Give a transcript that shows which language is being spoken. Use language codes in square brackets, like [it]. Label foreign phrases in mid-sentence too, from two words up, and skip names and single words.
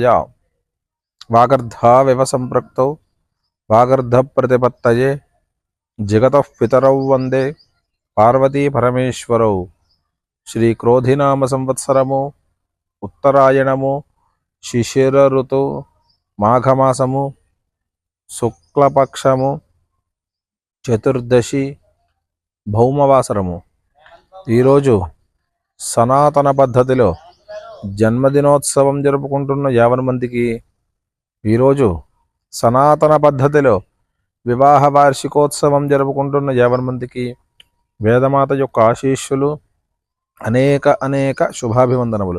[sa] वागर्धाविव सम्पृक्तौ वागर्धप्रतिपत्तये जगतः पितरौ वन्दे पार्वती परमेश्वरौ। [te] శ్రీక్రోధినామ సంవత్సరము ఉత్తరాయణము శిశిర ఋతు మాఘమాసము శుక్లపక్షము చతుర్దశి భౌమవాసరము. ఈరోజు సనాతన పద్ధతిలో జన్మదినోత్సవం జరుపుకుంటున్న 50 మందికి, ఈరోజు సనాతన పద్ధతిలో వివాహ వార్షికోత్సవం జరుపుకుంటున్న 50 మందికి వేదమాత యొక్క ఆశీస్సులు, అనేక శుభాభివందనములు.